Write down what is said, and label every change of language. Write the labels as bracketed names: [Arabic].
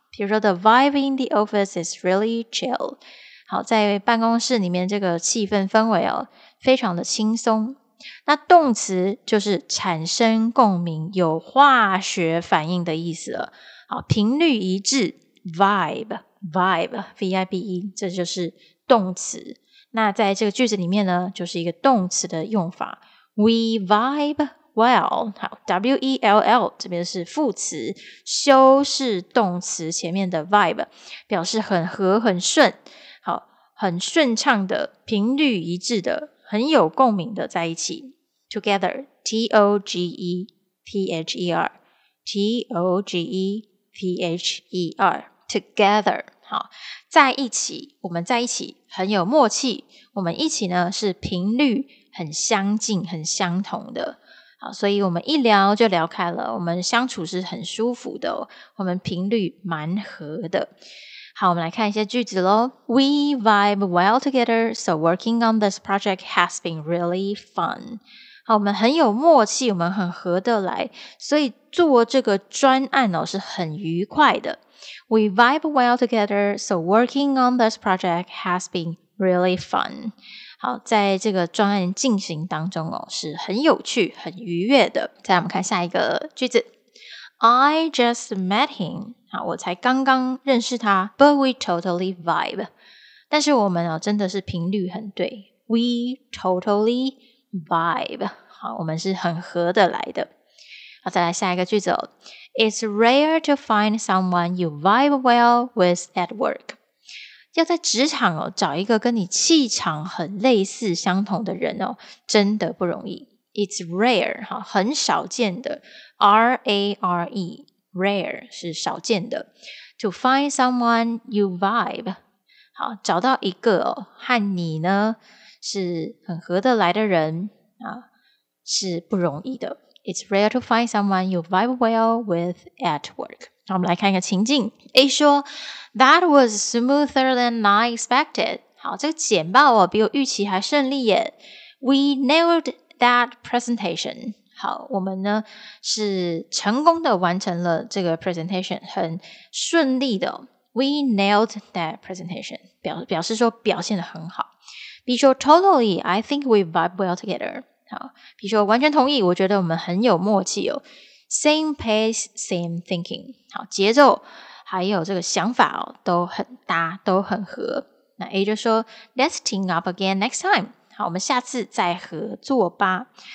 [Chinese] 比如说 [English] the vibe in the office is really chill. [Chinese] 好，在办公室里面这个气氛氛围哦非常的轻松。那动词就是产生共鸣，有化学反应的意思了。好，频率一致 ,vibe, vibe, V-I-B-E, 这就是动词。那在这个句子里面呢，就是一个动词的用法。 [English] We vibe well. [Chinese] 好 ,W-E-L-L, 这边是副词，修饰动词前面的 vibe, 表示很和很顺，好，很顺畅的，频率一致的，很有共鸣的在一起。 [English] Together, T-O-G-E-T-H-E-R, T-O-G-E-T-H-E-R, together. [Chinese] 好，在一起，我们在一起很有默契，我们一起呢是频率很相近很相同的，好，所以我们一聊就聊开了，我们相处是很舒服的、哦、我们频率蛮合的。好，我们来看一些句子咯。 [English] We vibe well together, so working on this project has been really fun. [Chinese] 好，我们很有默契，我们很合得来，所以做这个专案、哦、是很愉快的。 [English] We vibe well together, so working on this project has been really fun. [Chinese] 好，在这个专案进行当中哦，是很有趣、很愉悦的。再来我们看下一个句子。 [English] I just met him. [Chinese] 好，我才刚刚认识他。 [English] But we totally vibe. [Chinese] 但是我们哦，真的是频率很对。 [English] We totally vibe. [Chinese] 好，我们是很合得来的。好，再来下一个句子哦。 [English] It's rare to find someone you vibe well with at work. [Chinese] 要在职场哦，找一个跟你气场很类似相同的人哦，真的不容易。 [English] It's rare, [Chinese] 好，很少见的。R-A-R-E, rare, 是少见的。 [English] To find someone you vibe. [Chinese] 好，找到一个哦，和你呢，是很合得来的人，啊，是不容易的。 [English] It's rare to find someone you vibe well with at work. [Chinese] 那我们来看一个情境。 [English] A [Chinese] 说 [English] ,That was smoother than I expected. [Chinese] 好，这个简报哦，比我预期还顺利耶。 [English] We nailed that presentation. [Chinese] 好，我们呢，是成功的完成了这个 presentation, 很顺利的。 [English] We nailed that presentation. [Chinese] 表示说表现得很好。 [English] B [Chinese] 说 [English] ,Totally, I think we vibe well together. [Chinese] 好，比如说完全同意，我觉得我们很有默契哦。 [English] Same pace, same thinking. [Chinese] 好，节奏还有这个想法哦，都很搭，都很合。那 A 就说 , [English] Let's team up again next time. [Chinese] 好，我们下次再合作吧。